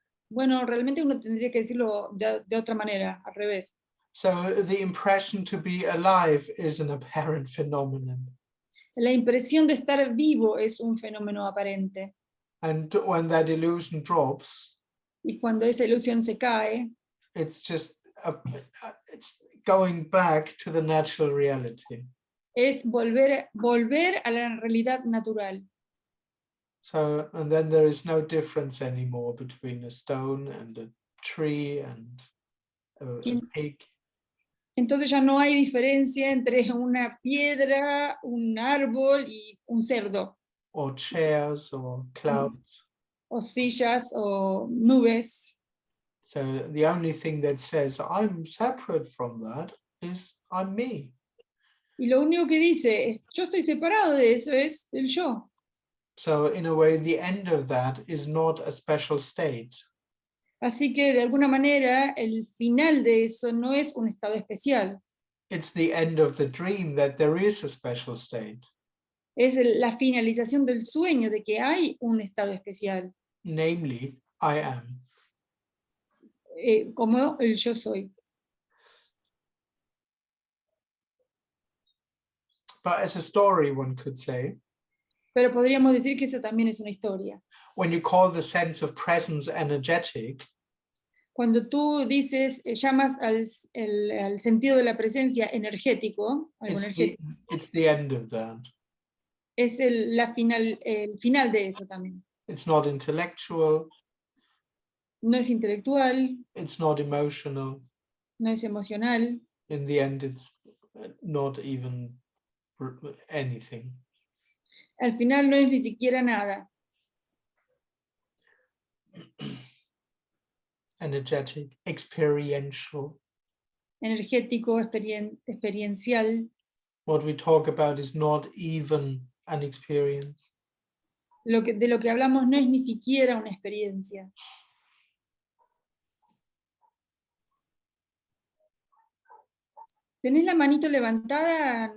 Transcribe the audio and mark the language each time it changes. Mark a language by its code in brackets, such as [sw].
[es] Bueno, realmente uno tendría que decirlo de otra manera, al revés. [en] So the impression to be alive is an apparent phenomenon. [es] La impresión de estar vivo es un fenómeno aparente. [en] And when that illusion drops, [es] Y cuando esa ilusión se cae, [en] it's just it's going back to the natural reality. [es] es volver a la realidad natural. [en] So, and then there is no difference anymore between a stone and a tree and a pig. [es] Entonces ya no hay diferencia entre una piedra, un árbol y un cerdo. [en] Or chairs or clouds. [es] O sillas o nubes. [en] So the only thing that says I'm separate from that is I'm me. [es] Y lo único que dice es, yo estoy separado de eso, es el yo. [en] So in a way, the end of that is not a special state. [es] Así que de alguna manera el final de eso no es un estado especial. [en] It's the end of the dream that there is a special state. [es] Es la finalización del sueño de que hay un estado especial. [en] Namely, I am. [es] Como el yo soy. [en] But as a story, one could say, [es] Pero podríamos decir que eso también es una historia. [en] when you call the sense of presence energetic, [es] Cuando tú dices, llamas al sentido de la presencia energético, algo energético, [en] it's the end of that. [es] es el final de eso también. [en] It's not intellectual, [es] No es intelectual, [en] it's not emotional. [es] no es emocional, [en] In the end, it's not even anything. [es] al final no es ni siquiera nada. [en] Energetic, experiential. [es] Energético, experiencial. [en] What we talk about is not even an experience. [es] De lo que hablamos no es ni siquiera una experiencia. ¿Tenés la manito levantada?